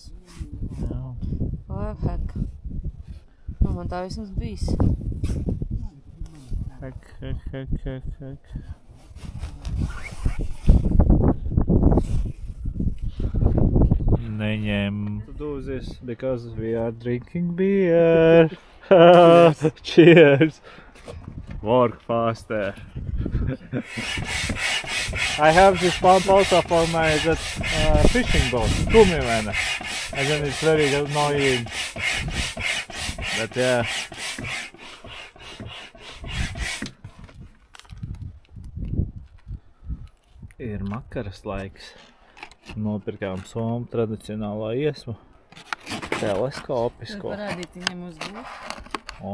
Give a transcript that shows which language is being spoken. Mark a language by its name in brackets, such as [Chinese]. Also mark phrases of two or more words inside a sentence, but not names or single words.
[Latvian] Jā. Lifehack. Nu, man tā vismaz bijis. Hek. Neņem. [English] To do this because we are drinking beer. Cheers. Work faster. I have this pump also for my fishing boat, kumivena. And then it's very annoying. But yeah. [Latvian] Ir makaras laiks. Nopirkām Somu tradicionālā iesmu. Teleskopisko. Var parādīt viņam uz gultu?